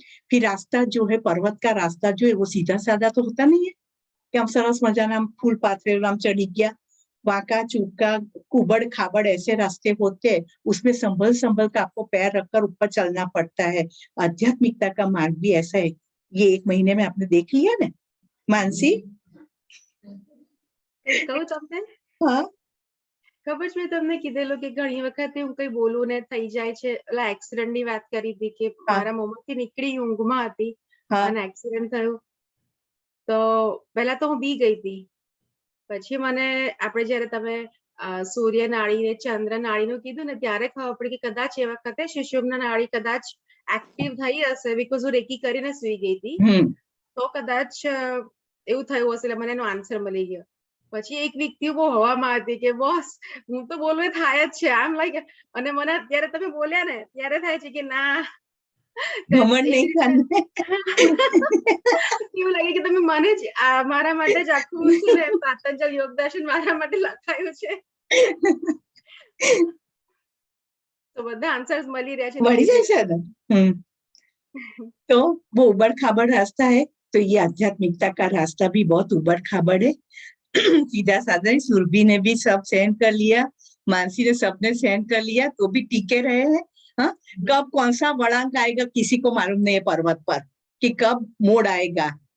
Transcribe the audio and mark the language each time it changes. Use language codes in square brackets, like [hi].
[hi] फिर रास्ता जो है, पर्वत का रास्ता जो है, वो सीधा साधा तो होता नहीं है कि हम [gu] सरस मजाना फूल पाथरे राम चढ़ी गया, वाका चूका [hi] कुबड़ खाबड़ ऐसे रास्ते होते हैं, उसमें संभल संभल का आपको पैर रखकर ऊपर चलना पड़ता है। आध्यात्मिकता का मार्ग भी ऐसा है। ये 1 महीने में आपने देख लिया ना मानसी? [gu] કહું તમને हाँ ખબર છે, મેં તમને કીધેલું કે ઘણી વખત હું કઈ બોલું ને થઈ જાય છે। ઓલા એક્સિડન્ટ ની વાત કરી હતી કે હા મારા મોંમાંથી નીકળી ઊંઘમાં હતી हाँ અને એક્સિડન્ટ થયું, તો પહેલા તો હું બી ગઈ હતી। પછી મને આપણે જયારે તમે સૂર્ય નાળી ને ચંદ્ર નાળીનું કીધું ને, ત્યારે ખબર પડી કે કદાચ એ વખતે સુષુમ્ના નાળી કદાચ એક્ટિવ થઈ હશે, બીકોઝ હું રેકી કરીને સુઈ ગઈ હતી, તો કદાચ એવું થયું હશે, એટલે મને એનો આન્સર મળી ગયો। પછી એક વ્યક્તિ બહુ હવામાં હતી કે બોસ હું તો બોલવું એ થાય જ છે આમ લાઈક, અને મને ત્યારે તમે બોલ્યા ને ત્યારે થાય છે કે ના [hi] घमंड नहीं करना। [gu] એવું લાગે કે તમે મને જ મારા માટે જ આખું છે ને પાતંજલ યોગ દર્શન મારા માટે લખાયું છે, તો બધા આન્સર્સ મળી રહ્યા છે [hi] बढ़ [gu] ધીરે [hi] जाए [gu] ધીરે। [hi] ना। तो वो उबड़ खाबड़ रास्ता है, तो ये आध्यात्मिकता का रास्ता भी बहुत उबड़ खाबड़ है। सीधा साधा ही, सुरभि ने भी सब सहन कर लिया, मानसी ने सबने सहन कर लिया, तो भी टिके रहे हैं। हाँ, कब कौन सा वळांक आएगा किसी को मालूम नहीं है पर्वत पर, कि कब मोड़ आएगा।